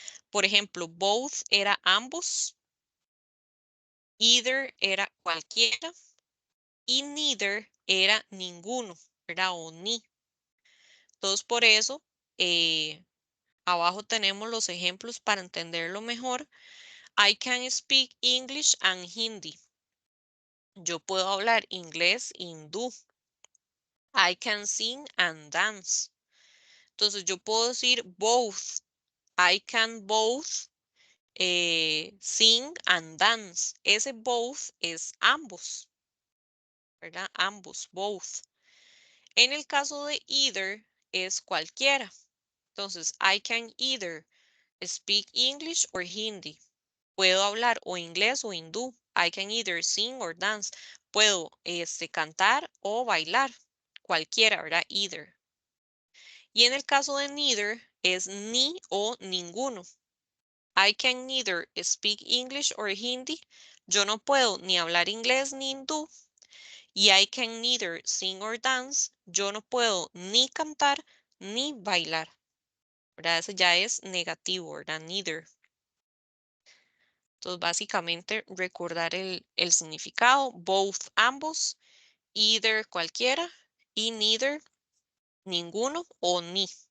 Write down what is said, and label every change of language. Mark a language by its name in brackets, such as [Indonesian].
[Spanish] Por ejemplo, both era ambos, either era cualquiera y neither era ninguno, ¿verdad? O ni. Entonces, por eso, abajo tenemos los ejemplos para entenderlo mejor. [English] I can speak English and Hindi. [Spanish] Yo puedo hablar inglés e hindú. [English] I can sing and dance. [Spanish] Entonces yo puedo decir both. [English] I can both sing and dance. [Spanish] Ese both es ambos, ¿verdad? Ambos, both. En el caso de either es cualquiera. [English] Entonces, I can either speak English or Hindi. [Spanish] Puedo hablar o inglés o hindú. [English] I can either sing or dance. [Spanish] Puedo cantar o bailar. Cualquiera, ¿verdad? Either. Y en el caso de neither es ni o ninguno. [English] I can neither speak English or Hindi. [Spanish] Yo no puedo ni hablar inglés ni hindú. [English] Y I can neither sing or dance. [Spanish] Yo no puedo ni cantar ni bailar. ¿Verdad? Ese ya es negativo, ¿verdad? Neither. Entonces, básicamente, recordar el significado. Both, ambos. Either, cualquiera. Y neither, ninguno o ni.